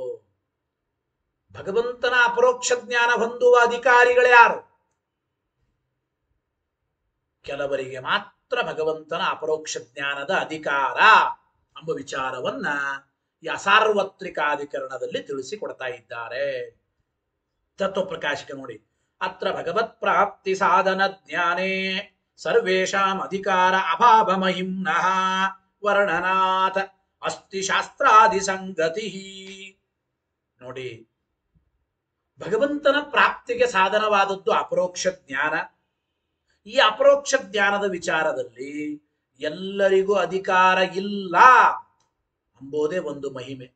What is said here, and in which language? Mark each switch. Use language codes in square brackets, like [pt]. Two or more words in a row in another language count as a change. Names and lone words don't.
[kn] ಭಗವಂತನ ಅಪರೋಕ್ಷ ಜ್ಞಾನ ಹೊಂದುವ ಅಧಿಕಾರಿಗಳು ಯಾರು? ಕೆಲವರಿಗೆ ಮಾತ್ರ ಭಗವಂತನ ಅಪರೋಕ್ಷ ಜ್ಞಾನದ ಅಧಿಕಾರ ಎಂಬ ವಿಚಾರವನ್ನ ಈ ಅಸಾರ್ವತ್ರಿಕಾಧಿಕರಣದಲ್ಲಿ ತಿಳಿಸಿಕೊಡ್ತಾ ಇದ್ದಾರೆ. ತತ್ವಪ್ರಕಾಶಿಕ ನೋಡಿ, [sa] ಅತ್ರ ಭಗವತ್ ಪ್ರಾಪ್ತಿ ಸಾಧನ ಜ್ಞಾನೇ ಸರ್ವೇಷಾಂ ಅಧಿಕಾರ ಅಭಾವ ಮಹಿಮ್ನಃ ವರ್ಣನಾಥ ಅಸ್ತಿ ಶಾಸ್ತ್ರಾದಿ ಸಂಗತಿ. [kn] ನೋಡಿ, ಭಗವಂತನ ಪ್ರಾಪ್ತಿಗೆ ಸಾಧನವಾದದ್ದು ಅಪರೋಕ್ಷ ಜ್ಞಾನ. ಈ ಅಪರೋಕ್ಷ ಜ್ಞಾನದ ವಿಚಾರದಲ್ಲಿ ಎಲ್ಲರಿಗೂ ಅಧಿಕಾರ ಇಲ್ಲ ಎಂಬುದೇ ಒಂದು ಮಹಿಮೆ.